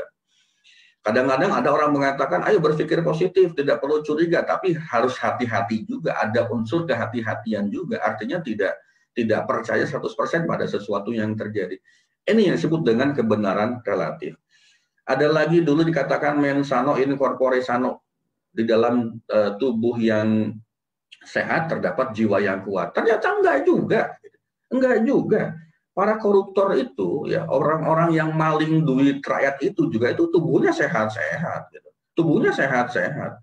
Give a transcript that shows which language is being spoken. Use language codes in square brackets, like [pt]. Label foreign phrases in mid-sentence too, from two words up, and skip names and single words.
[id] Kadang-kadang ada orang mengatakan, ayo berpikir positif, tidak perlu curiga, tapi harus hati-hati juga, ada unsur kehati-hatian juga, artinya tidak percaya 100% pada sesuatu yang terjadi. Ini yang disebut dengan kebenaran relatif. Ada lagi dulu dikatakan [la] mens sano in corpore sano, [id] di dalam tubuh yang sehat terdapat jiwa yang kuat. Ternyata enggak juga. Para koruptor itu, ya, orang-orang yang maling duit rakyat itu juga itu tubuhnya sehat-sehat, gitu. Tubuhnya sehat-sehat.